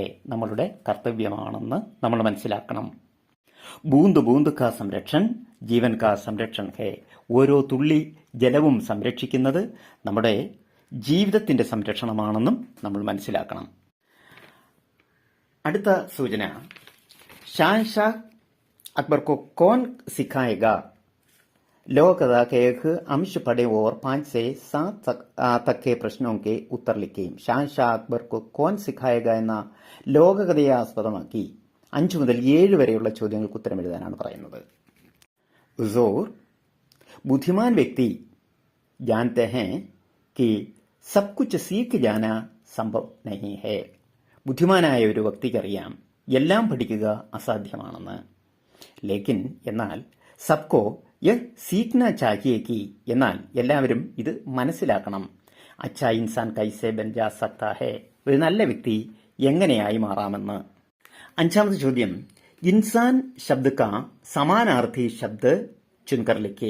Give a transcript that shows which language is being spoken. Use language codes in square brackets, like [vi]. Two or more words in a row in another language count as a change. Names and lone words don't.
[ml] നമ്മളുടെ കർത്തവ്യമാണെന്ന് നമ്മൾ മനസ്സിലാക്കണം. [hi] बूंद बूंद का संरक्षण जीवन का संरक्षण है. [ml] ഓരോ തുള്ളി ജലവും സംരക്ഷിക്കുന്നത് നമ്മുടെ ജീവിതത്തിന്റെ സംരക്ഷണമാണെന്നും നമ്മൾ മനസ്സിലാക്കണം. അടുത്ത സൂചന, [hi] ഷാൻഷാ अकबर को कौन सिखाएगा? लोककथा के एक अंश पढ़े और 5 से 7 तक के प्रश्नों के उत्तर लिखें. [ml] ഷാൻഷാ അക്ബർ को कौन सिखाएगा എന്ന ലോകകഥയെ ആസ്പദമാക്കി 5 മുതൽ 7 വരെയുള്ള ചോദ്യങ്ങൾക്ക് ഉത്തരം എഴുതാനാണ് പറയുന്നത്. [hi] ഉസൂർ बुद्धिमान व्यक्ति जानते हैं कि सब कुछ सीख जाना संभव नहीं है. [ml] ബുദ്ധിമാനായ ഒരു വ്യക്തിക്കറിയാം എല്ലാം പഠിക്കുക അസാധ്യമാണെന്ന്. [hi] ലേക്കിൻ എന്നാൽ सबको यह सीखना चाहिए. [ml] എന്നാൽ എല്ലാവരും ഇത് മനസ്സിലാക്കണം. [hi] अच्छा इंसान कैसे बन जा सकता है. [ml] ഒരു നല്ല വ്യക്തി എങ്ങനെയായി മാറാമെന്ന്. 5ാമത്തെ ചോദ്യം, [hi] इंसान शब्द का समानार्थी शब्द चुनकर लिखें.